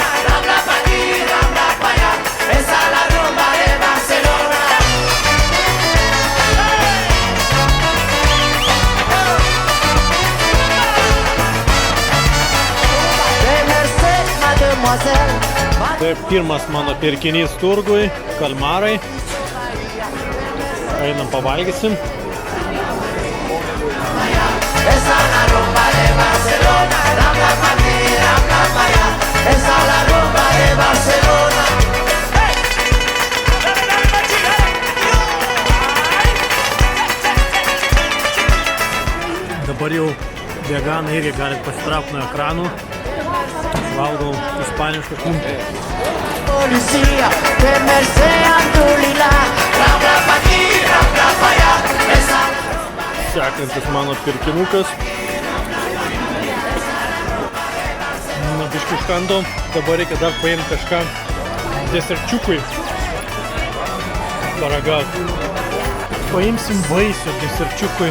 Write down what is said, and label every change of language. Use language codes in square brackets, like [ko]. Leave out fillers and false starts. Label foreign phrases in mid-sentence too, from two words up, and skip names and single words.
[es] Rambla pa' aquí, rambla pa' allá, esa la rumba de Barcelona. Temerse mademoiselle. [lt] Taip, pirmas mano pirkinys turgui, kalmarai. Einam pavalgysim. [es] Esa la rumba de Barcelona, rambla pa' aquí, rambla pa' allá, esa la rumba de Barcelona. [lt] Dabar jau veganai irgi galit pasitraukti nuo ekranų. Valgau ispanišką kumpį. [es] Policía, temerse Abdulillah, rambla pa' aquí, rambla pa' allá, esa. [lt] Sekantis mano pirkinukas. Na, biškiu užkandom. Dabar reikia dar paimti kažką deserčiukui. Paragauti. Paimsim vaisių deserčiukui.